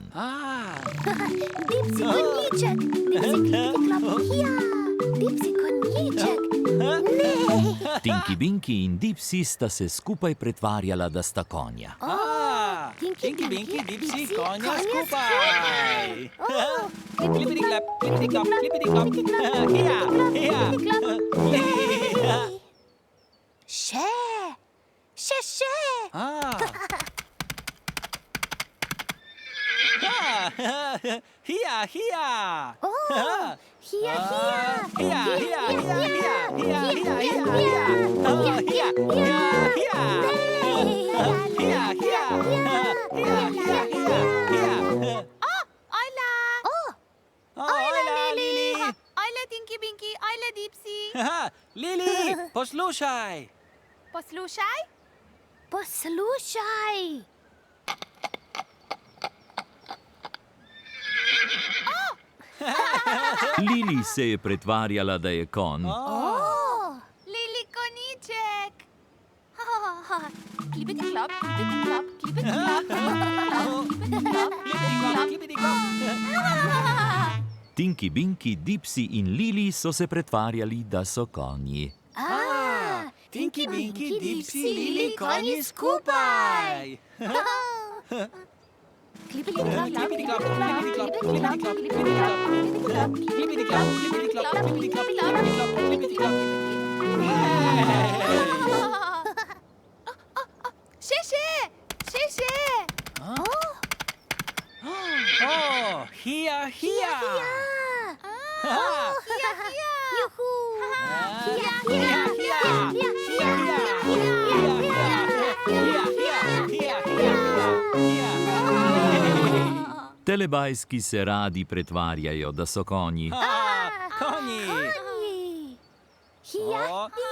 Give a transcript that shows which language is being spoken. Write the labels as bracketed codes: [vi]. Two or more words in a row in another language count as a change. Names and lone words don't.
[sl] Dipsy konjiček. Dipsy klop. Ja, Dipsy konjiček. Tinky Binky in Dipsy sta se skupaj pretvarjala, da sta konja. Tinky Binky, Dipsy, konja skupaj. Klipidi klap, klipidi klap, klipidi klap. Hija, hija. Še. Hija, hija. Hija. Hija, hija, hija, hija, hija, hija, hija. Hija, hija, hija. Hija, hija. Hija, hija, hija. Ojla! Hojla, Lili. Ojla, Tinky Binky, ojla, Dipsy. Lili, poslušaj. Poslušaj. Poslušaj. Lili se je pretvarjala, da je konj. Lili konjiček. Klipidi klop, klipidi klop, klipidi klop, Klipidi klap. Tinky Binky, Dipsy in Lili so se pretvarjali, da so konji. Tinky Binky, Dipsy, Lili, konji skupaj. klipidi klop, Klipidi klap, klipidi klap, klipidi klap, klipidi klap. Klipidi klap, klipidi klap, klipidi klap, klipidi klap, klipidi klap. Še. Hija, hija. Juhu. Telebajski se radi pretvarjajo, da so konji. Konji. Hija.